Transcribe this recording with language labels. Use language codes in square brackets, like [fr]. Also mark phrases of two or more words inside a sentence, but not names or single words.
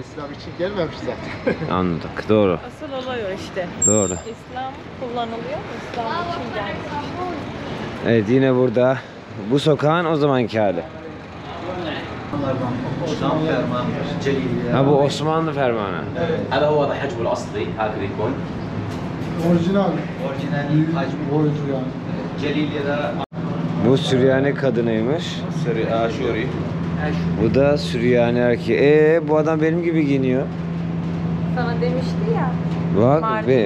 [tr] İslam için gelmemiş zaten. Anladık, doğru. Asıl olay o işte. Doğru. İslam kullanılıyor mu? İslam için gelmiş. Evet, yine burada bu sokağın o zamanki hali. Şam fermanı, Celiliye. Ha, bu Osmanlı fermanı. [ar] هذا هو حجمه الاصلي هكذا يكون [tr] Orijinal. Orijinal Büyük hacmi. boyutu yani. Celiliye'de Bu Süryani kadınıymış. Aşuri. Bu da Süryani erkeği. Bu adam benim gibi giyiniyor. Sana demişti ya. Bak, Mardin'de